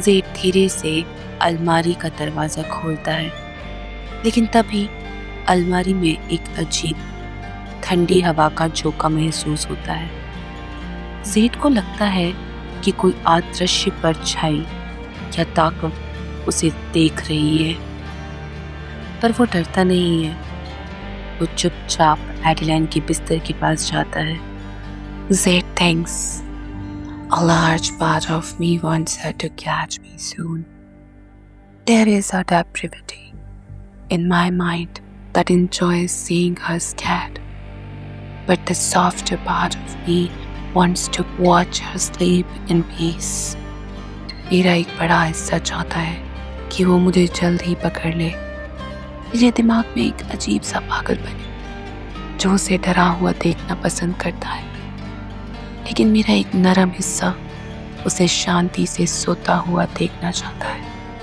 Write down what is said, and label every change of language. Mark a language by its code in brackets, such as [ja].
[hi] Z धीरे से अलमारी का दरवाज़ा खोलता है, लेकिन तभी अलमारी में एक अजीब ठंडी हवा का झोंका महसूस होता है। ज़ेड को लगता है कि कोई अदृश्य परछाई या ताकत उसे देख रही है, पर वो डरता नहीं है। वो चुपचाप एडेलाइन के बिस्तर के पास जाता है। [en] Zed thinks, a large part of me wants her to catch me soon. There is a depravity in my mind that enjoys seeing her scared, but the softer part of me wants to watch her sleep in peace. [hi] मेरा एक बड़ा हिस्सा चाहता है कि वो मुझे जल्द ही पकड़ ले। मेरे दिमाग में एक अजीब सा पागलपन है जो उसे डरा हुआ देखना पसंद करता है, लेकिन मेरा एक नरम हिस्सा उसे शांति से सोता हुआ देखना चाहता है।